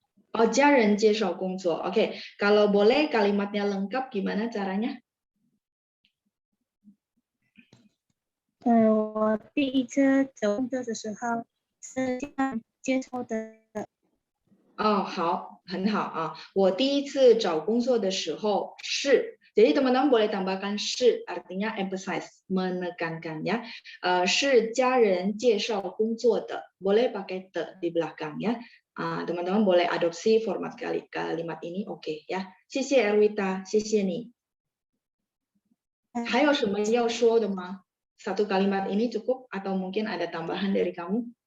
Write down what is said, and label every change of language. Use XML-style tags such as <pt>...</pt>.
<id>Oh,</id> <zh>家人介绍工作.</zh> <id>Oke, kalau boleh kalimatnya lengkap gimana caranya?</id> <zh>我第一次找工作的时候是这样介绍的。 Oh, 好，很好啊。我第一次找工作的时候是,</zh> <id>jadi teman-teman boleh tambahkan 是, artinya emphasize, menekankan ya.</id> <zh>是家人介绍工作的,</zh> <id>boleh pakai the di belakang ya. Teman-teman boleh adopsi format kalimat ini, oke ya.</id> <zh>谢谢 Erwita, 谢谢你。还有什么要说的吗？</zh> <id>Satu kalimat ini cukup atau mungkin ada tambahan dari kamu?</id>